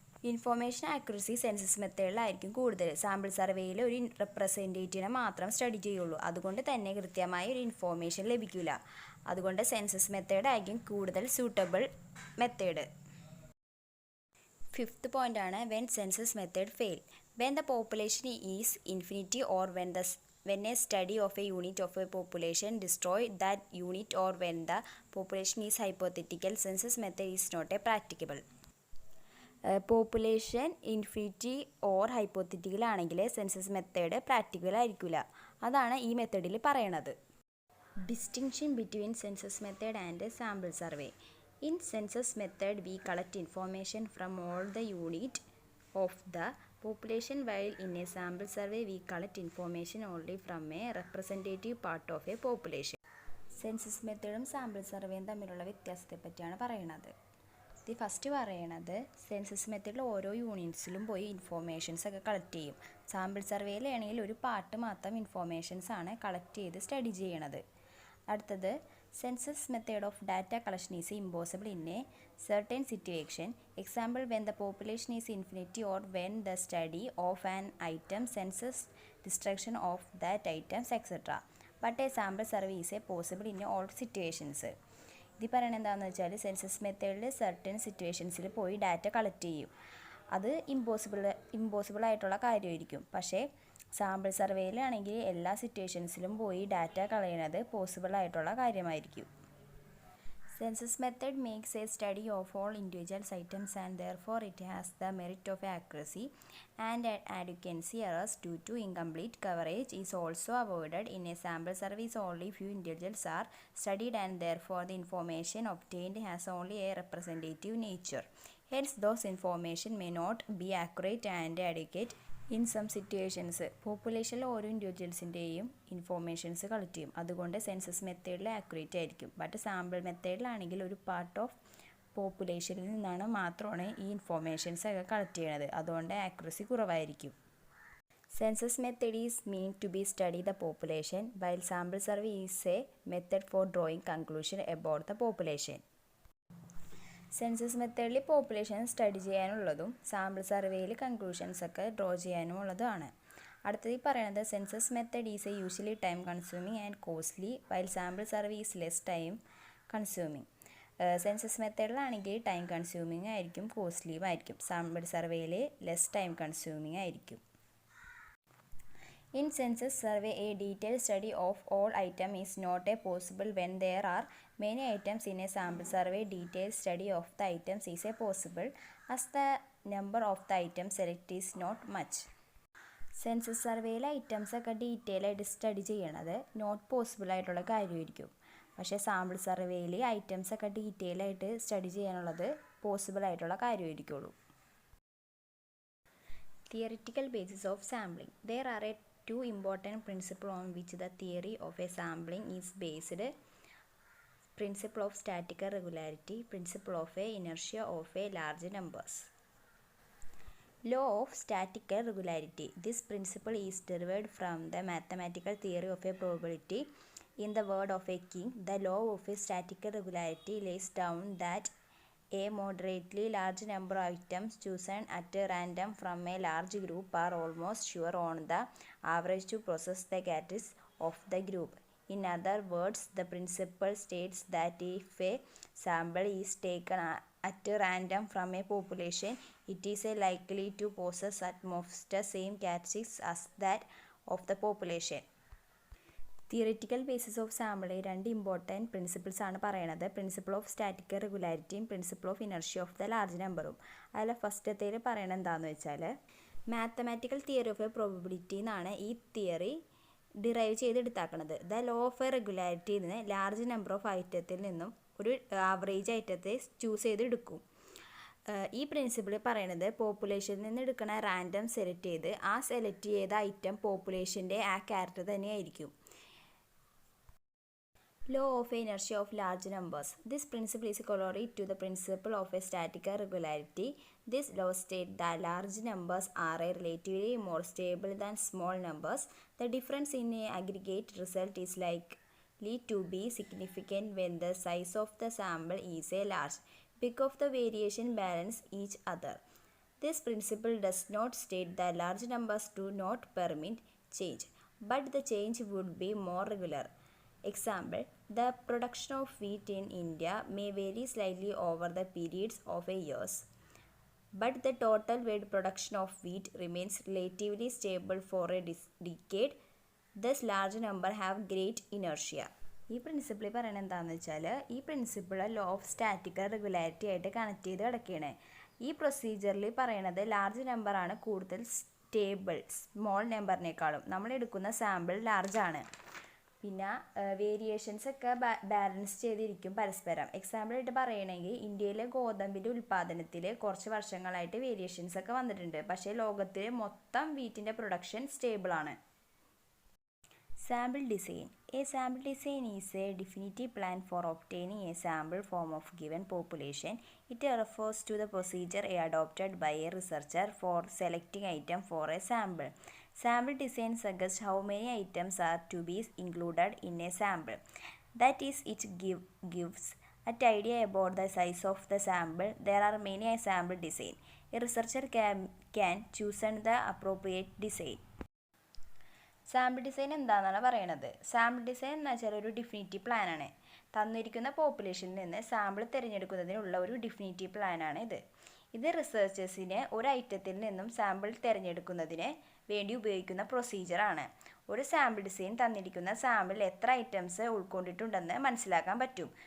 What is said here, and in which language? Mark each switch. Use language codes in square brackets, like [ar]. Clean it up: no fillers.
[ml] Information accuracy census മെത്തേഡിലായിരിക്കും കൂടുതൽ. Sample സർവേയിൽ ഒരു റെപ്രസെൻറ്റേറ്റീവിനെ മാത്രം സ്റ്റഡി ചെയ്യുള്ളൂ, അതുകൊണ്ട് തന്നെ കൃത്യമായ ഒരു ഇൻഫോർമേഷൻ ലഭിക്കില്ല. അതുകൊണ്ട് സെൻസസ് മെത്തേഡായിരിക്കും കൂടുതൽ സൂട്ടബിൾ മെത്തേഡ്. [en] Fifth പോയിൻ്റാണ് when census method fail. When the population is infinity or when a study of a unit of a population destroy that unit or when the population is hypothetical, census method is not a practicable. [ml] Population infinity or hypothetical ആണെങ്കിൽ census method practical ആയിരിക്കില്ല. അതാണ് ഈ മെത്തേഡിൽ പറയണത്. [en] Distinction between census method and sample survey. In census method we collect information from all the unit of the population, while in a sample survey we collect information only from a representative part of a population. [ml] Census മെത്തേഡും sample സർവേയും തമ്മിലുള്ള വ്യത്യാസത്തെ പറ്റിയാണ് പറയുന്നത്. ഇത് first പറയണത് census മെത്തേഡിൽ ഓരോ യൂണിറ്റ്സിലും പോയി informations ഒക്കെ കളക്ട് ചെയ്യും. സാമ്പിൾ സർവേയിലാണെങ്കിൽ ഒരു പാർട്ട് മാത്രം ഇൻഫോർമേഷൻസ് ആണ് കളക്ട് ചെയ്ത് സ്റ്റഡി ചെയ്യണത്. അടുത്തത് [en] census method of data collection is impossible in a certain situation. Example, when the population is infinity or when the study of an item census destruction of that items etc. But a sample survey is possible in all situations. [ml] ഇത് പറയുന്നത് എന്താണെന്ന് വെച്ചാൽ census മെത്തേഡിൽ certain സിറ്റുവേഷൻസിൽ പോയി data collect ചെയ്യും. അത് impossible ആയിട്ടുള്ള കാര്യമായിരിക്കും. പക്ഷേ സാമ്പിൾ സർവേയിലാണെങ്കിൽ എല്ലാ സിറ്റുവേഷൻസിലും പോയി ഡാറ്റ കളയുന്നത് പോസിബിൾ ആയിട്ടുള്ള കാര്യമായിരിക്കും. [en] Census method makes a study of all individuals items and therefore it has the merit of accuracy and adequacy. Errors due to incomplete coverage is also avoided. In a sample service only few individuals are studied and therefore the information obtained has only a representative nature. Hence those information may not be accurate and adequate. [ml] In some situations പോപ്പുലേഷനിൽ ഓരോ ഇൻഡിവിജ്വൽസിൻ്റെയും informations collect ചെയ്യും, അതുകൊണ്ട് census മെത്തേഡിൽ accurate ആയിരിക്കും. But sample മെത്തേഡിലാണെങ്കിൽ ഒരു part of പോപ്പുലേഷനിൽ നിന്നാണ് മാത്രമാണ് ഈ informations ഒക്കെ കളക്ട് ചെയ്യണത്, അതുകൊണ്ട് ആക്യുറസി കുറവായിരിക്കും. [en] Census method is mean to be study the population while sample survey is a method for drawing conclusion about the population. [ml] Census മെത്തേഡിൽ പോപ്പുലേഷൻ സ്റ്റഡി ചെയ്യാനുള്ളതും സാമ്പിൾ സർവേയിൽ കൺക്ലൂഷൻസ് ഒക്കെ ഡ്രോ ചെയ്യാനുമുള്ളതുമാണ്. അടുത്തത് പറയുന്നത് [en] Census method is a usually time consuming and costly while sample survey is less time consuming. [ml] Census മെത്തേഡിലാണെങ്കിൽ time consuming ആയിരിക്കും, കോസ്റ്റ്ലിയും ആയിരിക്കും. Sample സർവേയിൽ less time consuming ആയിരിക്കും. [en] In census survey, a detailed study of all items is not possible when there are Many items in a sample survey, detailed study of the items is possible as the number of the items selected is not much. [ml] Census സർവേയിലെ ഐറ്റംസൊക്കെ detail ആയിട്ട് study ചെയ്യണത് not possible ആയിട്ടുള്ള കാര്യമായിരിക്കും. പക്ഷേ sample സർവേയിൽ ഐറ്റംസൊക്കെ detail ആയിട്ട് study ചെയ്യാനുള്ളത് പോസിബിൾ ആയിട്ടുള്ള കാര്യമായിരിക്കുള്ളൂ. [en] Theoretical basis of sampling. There are two important principles on which the theory of a sampling is based. Principle of static regularity, principle of a inertia of a large numbers. Law of static regularity. This principle is derived from the mathematical theory of a probability. In the word of a king, the law of a static regularity lays down that a moderately large number of items chosen at random from a large group are almost sure on the average to possess the characteristics of the group. In other words, the principle states that if a sample is taken at random from a population, it is likely to possess at most the same characteristics as that of the population. [ml] Theoretical basis of sample രണ്ട് important principles ആണ് പറയണത്. [en] Principle of static റെഗുലാരിറ്റിയും principle of inertia of the large നമ്പറും. [ml] അതിൽ ഫസ്റ്റത്തേൽ പറയണത് എന്താണെന്ന് വെച്ചാൽ mathematical theory of A probability എന്നാണ് ഈ theory derive ചെയ്തെടുത്താക്കുന്നത്. The law of A റെഗുലാരിറ്റിയിൽ നിന്ന് ലാർജ് നമ്പർ ഓഫ് ഐറ്റത്തിൽ നിന്നും ഒരു ആവറേജ് ഐറ്റത്തെ ചൂസ് ചെയ്തെടുക്കും. ഈ പ്രിൻസിപ്പിൾ പറയണത് പോപ്പുലേഷനിൽ നിന്ന് എടുക്കണ റാൻഡം സെലക്ട് ചെയ്ത് ആ സെലക്ട് ചെയ്ത ഐറ്റം പോപ്പുലേഷൻ്റെ ആ ക്യാരക്ടർ തന്നെയായിരിക്കും. [en] Law of inertia of large numbers. This principle is corollary to the principle of a static regularity. This law states that large numbers are relatively more stable than small numbers. The difference in a aggregate result is likely to be significant when the size of the sample is large because the variation balance each other. This principle does not state that large numbers do not permit change, but the change would be more regular. Example, the production of wheat in India may vary slightly over the periods of a years, but the total world production of wheat remains relatively stable for a decade. Thus, large number have great inertia. [ml] ഈ principle പറയുന്നത് എന്താണെന്ന് വെച്ചാൽ ഈ principle law of static regularity ആയിട്ട് connect ചെയ്ത് കിടക്കുകയാണ്. ഈ പ്രൊസീജിയറിൽ പറയണത് ലാർജ് നമ്പറാണ് കൂടുതൽ സ്റ്റേബിൾ സ്മോൾ നമ്പറിനേക്കാളും. നമ്മൾ എടുക്കുന്ന സാമ്പിൾ ലാർജാണ്. പിന്നെ വേരിയേഷൻസ് ഒക്കെ ബാലൻസ് ചെയ്തിരിക്കും പരസ്പരം. എക്സാമ്പിളായിട്ട് പറയുകയാണെങ്കിൽ ഇന്ത്യയിലെ ഗോതമ്പിൻ്റെ ഉൽപ്പാദനത്തിൽ കുറച്ച് വർഷങ്ങളായിട്ട് വേരിയേഷൻസ് ഒക്കെ വന്നിട്ടുണ്ട്. പക്ഷേ ലോകത്തിൽ മൊത്തം വീറ്റിൻ്റെ production സ്റ്റേബിളാണ്. Sample design. [en] A sample design is a definitive plan for obtaining a sample form of given population. It refers to the procedure adopted by a researcher for selecting item for a sample. Sample design suggests how many items are to be included in a sample. That is, it gives an idea about the size of the sample. There are many sample design. A researcher can choose the appropriate design. [ml] Sample design എന്താണെന്നാണ് പറയണത്. Sample design എന്ന് വെച്ചാൽ ഒരു ഡിഫിനിറ്റീവ് പ്ലാനാണ്. തന്നിരിക്കുന്ന പോപ്പുലേഷനിൽ നിന്ന് sample തിരഞ്ഞെടുക്കുന്നതിനുള്ള ഒരു ഡിഫിനിറ്റീവ് പ്ലാനാണ് ഇത്. ഇത് റിസർച്ചേഴ്സിന് ഒരു ഐറ്റത്തിൽ നിന്നും സാമ്പിൾ തിരഞ്ഞെടുക്കുന്നതിന് വേണ്ടി ഉപയോഗിക്കുന്ന പ്രൊസീജിയറാണ്. ഒരു സാമ്പിൾ ഡിസൈൻ തന്നിരിക്കുന്ന സാമ്പിൾ എത്ര ഐറ്റംസ് ഉൾക്കൊണ്ടിട്ടുണ്ടെന്ന് മനസ്സിലാക്കാൻ പറ്റും.